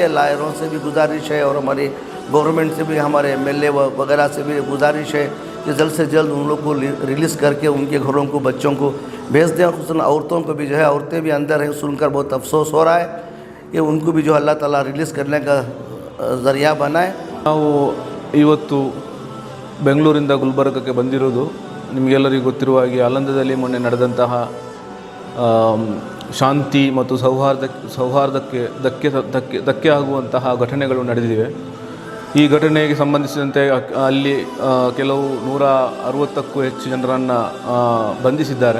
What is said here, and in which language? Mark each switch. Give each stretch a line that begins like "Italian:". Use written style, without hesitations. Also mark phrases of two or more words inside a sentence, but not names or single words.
Urdu: لائروں سے بھی گزارش ہے اور ہماری گورنمنٹ سے بھی، ہمارے ایم ایل اے وغیرہ سے بھی گزارش ہے کہ جلد سے جلد ان لوگ کو ریلیز کرکے ان کے گھروں کو، بچوں کو بھیج دیں. اور خصوصاً عورتوں کو بھی جو ہے، عورتیں بھی اندر ہیں، سن کر بہت افسوس ہو رہا ہے کہ ان کو بھی جو اللہ تعالیٰ ریلیز کرنے کا ذریعہ بنائے.
Kannada: ನಾವು ಇವತ್ತು ಬೆಂಗಳೂರಿಂದ ಗುಲ್ಬರ್ಗಕ್ಕೆ ಬಂದಿರೋದು ನಿಮಗೆಲ್ಲರಿಗೂ ಗೊತ್ತಿರುವ ಹಾಗೆ ಆಲಂದದಲ್ಲಿ ಮೊನ್ನೆ ನಡೆದಂತಹ ಶಾಂತಿ ಮತ್ತು ಸೌಹಾರ್ದಕ್ಕೆ ಧಕ್ಕೆ ಆಗುವಂತಹ ಘಟನೆಗಳು ನಡೆದಿವೆ. ಈ ಘಟನೆಗೆ ಸಂಬಂಧಿಸಿದಂತೆ ಅಲ್ಲಿ ಕೆಲವು 160ಕ್ಕೂ ಹೆಚ್ಚು ಜನರನ್ನು ಬಂಧಿಸಿದ್ದಾರೆ.